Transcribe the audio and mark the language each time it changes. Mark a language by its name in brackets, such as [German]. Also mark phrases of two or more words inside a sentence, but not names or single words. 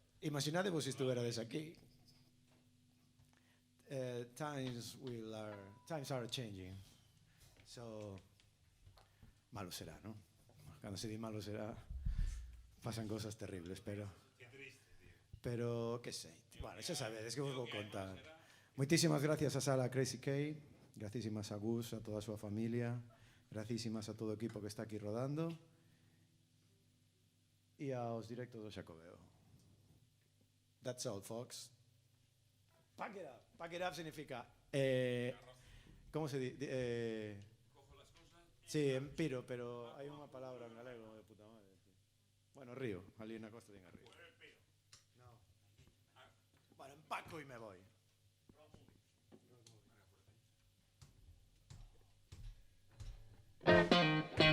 [Galician] imaginadevos se estuverades aquí. [English] Times are changing. So, [Galician] malo será, ¿no? Cando se di malo será, [Spanish] pasan cosas terribles, [Galician] pero... [Spanish] Qué triste, tío. [Galician] Pero, que sei. Bueno, xa sabedes que vos vou contar. Moitísimas gracias a Sala Crazy K, gracísimas a Gus, a toda a súa familia, gracísimas a todo o equipo que está aquí rodando e aos directos do Xacobeo. [English] That's all, folks. Pack it up. Pack it up significa... [Galician] ¿Cómo se di? [Spanish] Cojo las cosas. Sí, en piro, [Galician] pero hai unha palabra en galego [Spanish] de puta madre. [Galician] Bueno, río, ali na costa din a río. [Spanish] No. Bueno, empaco e me voy.